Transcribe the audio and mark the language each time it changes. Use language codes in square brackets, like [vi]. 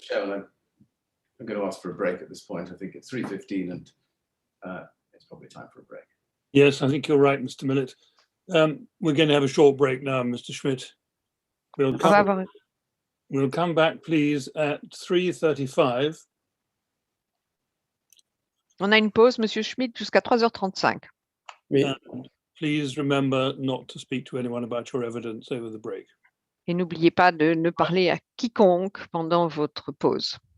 [en] Chairman, I'm going to ask for a break at this point. I think it's 3:15 and it's probably time for a break. Yes, I think you're right, Mr. Millett. We're going to have a short break now, Mr. Schmidt. We'll come back, please, at 3:35. [fr] On a une pause, Monsieur Schmidt, jusqu'à 3h35. Oui. [en] And please remember not to speak to anyone about your evidence over the break. [fr] Et n'oubliez pas de ne parler à quiconque pendant votre pause.